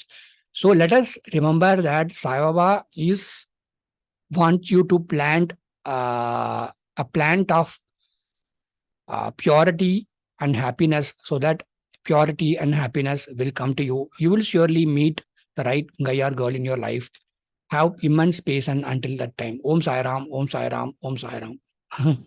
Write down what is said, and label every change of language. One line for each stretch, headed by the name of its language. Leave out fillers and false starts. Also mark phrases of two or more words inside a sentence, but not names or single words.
English: So let us remember that Sai Baba is want you to plant a plant of purity and happiness, so that purity and happiness will come to you. You will surely meet the right guy or girl in your life. Have immense patience until that time. Om Sai Ram, Om Sai Ram, Om Sai Ram.